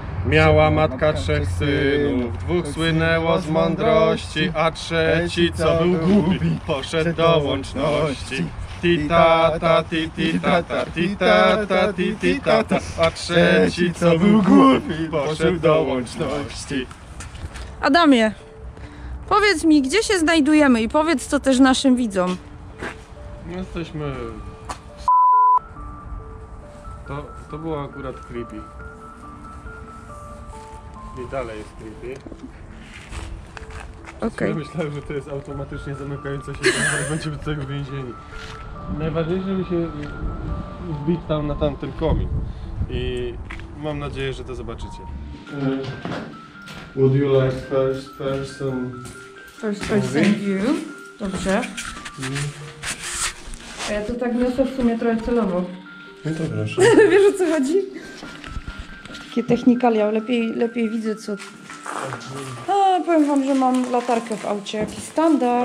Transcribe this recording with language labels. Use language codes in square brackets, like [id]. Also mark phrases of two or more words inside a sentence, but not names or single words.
[pl] Miała matka 3 synów, 2 słynęło z mądrości, a 3, co był głupi, poszedł do łączności. Ti-ta-ta, ti-ti-ta-ta, ti-ta-ta, ti-ti-ta-ta, a 3, co był głupi, poszedł do łączności. Adamie, powiedz mi, gdzie się znajdujemy i powiedz to też naszym widzom. Jesteśmy... To było akurat creepy. I dalej jest creepy. Okej. Ja myślałem, że to jest automatycznie zamykające się drzwi i będziemy tutaj uwięzieni. Najważniejsze, żeby się wbić tam na tamten komin. I mam nadzieję, że to zobaczycie. [en] Would you like first person view? [pl] Dobrze. A ja to tak niosę w sumie trochę celowo. No to proszę. Wiesz, o co chodzi? Takie technikalia, lepiej widzę co... A, powiem wam, że mam latarkę w aucie, jaki standard.